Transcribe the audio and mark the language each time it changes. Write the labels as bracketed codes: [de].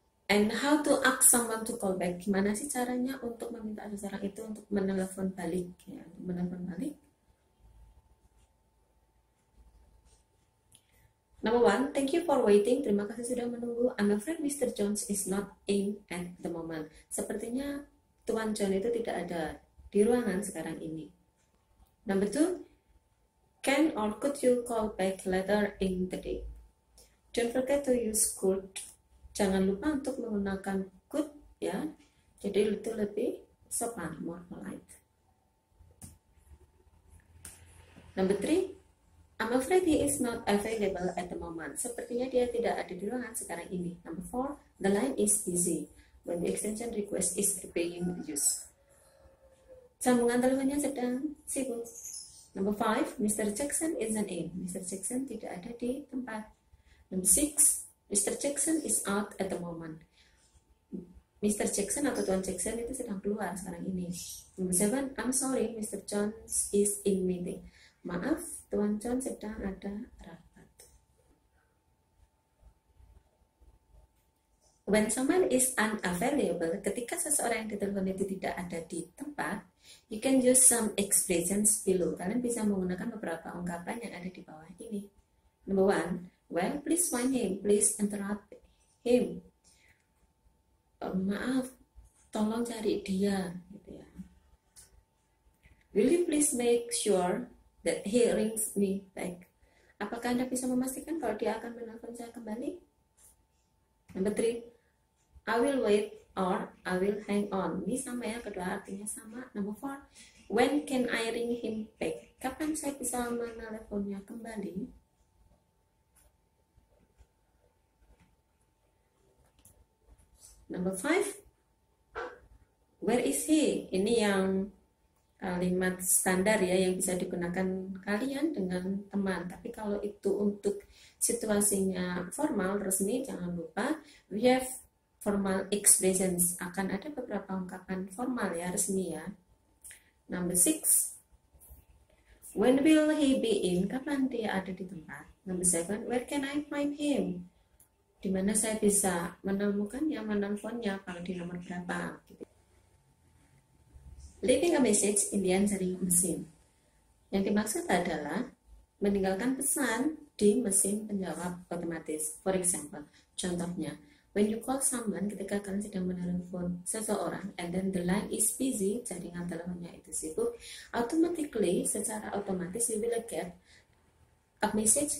[en] And how to ask someone to call back? [id] Gimana sih caranya untuk meminta seseorang itu untuk menelepon balik ya, menelepon balik. [en] Number 1, thank you for waiting. [id] Terima kasih sudah menunggu. [en] I'm afraid Mr. Jones is not in at the moment. [id] Sepertinya Tuan John itu tidak ada di ruangan sekarang ini. [en] Number 2, can or could you call back later in the day? Don't forget to use could. [id] Jangan lupa untuk menggunakan could ya. Jadi itu lebih sopan, [en] more polite. Number 3, I'm afraid he is not available at the moment. [id] Sepertinya dia tidak ada di ruangan sekarang ini. [en] Number 4, the line is busy when the extension request is being used. [id] Sambungan teleponnya sedang sibuk. [en] Number 5, Mr. Jackson isn't in. Mr. [id] Jackson tidak ada di tempat. [en] Number 6, Mr. Jackson is out at the moment. [id] Mr. Jackson atau Tuan Jackson itu sedang keluar sekarang ini. [en] Number 7, I'm sorry, [id] Mr. [en] Jones is in meeting. [id] Maaf, Tuan John sedang ada rapat. [en] When someone is unavailable, [id] ketika seseorang yang ditelepon itu tidak ada di tempat, [en] you can use some expressions below. [id] Kalian bisa menggunakan beberapa ungkapan yang ada di bawah ini. [en] Number 1, well, please find him. Please interrupt him. [id] Maaf, tolong cari dia. Gitu ya. [en] Will you please make sure that he rings me back? [id] Apakah Anda bisa memastikan kalau dia akan menelpon saya kembali? [en] Number 3, I will wait or I will hang on. [id] Ini sama ya, kedua artinya sama. [en] Number 4, when can I ring him back? [id] Kapan saya bisa menelponnya kembali? [en] Number 5, where is he? [id] Ini yang kalimat standar ya yang bisa digunakan kalian dengan teman. Tapi kalau itu untuk situasinya formal, resmi, jangan lupa [en] we have formal expressions. [id] Akan ada beberapa ungkapan formal ya, resmi ya. [en] Number 6, when will he be in? [id] Kapan dia ada di tempat? [en] Number 7, where can I find him? [id] Di mana saya bisa menemukannya, menelponnya, kalau di nomor berapa gitu. [en] Leaving a message in the answering machine. [id] Yang dimaksud adalah meninggalkan pesan di mesin penjawab otomatis. [en] For example, contohnya, when you call someone, [id] ketika kalian sedang menelepon seseorang, [en] and then the line is busy, [id] jaringan teleponnya itu sibuk, [en] automatically, [id] secara otomatis, [en] you will get a message.